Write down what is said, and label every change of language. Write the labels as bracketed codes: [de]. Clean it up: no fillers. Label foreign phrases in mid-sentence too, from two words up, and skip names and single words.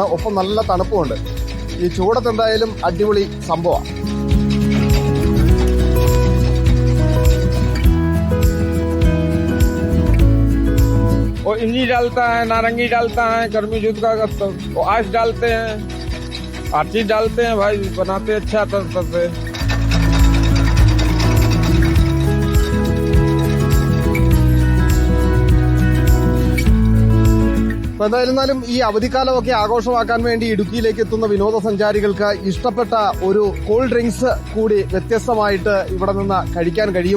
[ml] ഒപ്പം നല്ല തണുപ്പുമുണ്ട്. ഈ ചൂടത്ത് എന്തായാലും അടിപൊളി സംഭവമാണ്. [hi] इंजी डालता है, नारंगी डालता है, गर्मी जूस का आइस डालते हैं, हर चीज डालते हैं भाई, बनाते अच्छा तरह से। [ml] എന്തായിരുന്നാലും ഈ അവധിക്കാലമൊക്കെ ആഘോഷമാക്കാൻ വേണ്ടി ഇടുക്കിയിലേക്ക് എത്തുന്ന വിനോദസഞ്ചാരികൾക്ക് ഇഷ്ടപ്പെട്ട ഒരു കൂൾ ഡ്രിങ്ക്സ് കൂടി വ്യത്യസ്തമായിട്ട് ഇവിടെ നിന്ന് കഴിക്കാൻ കഴിയും.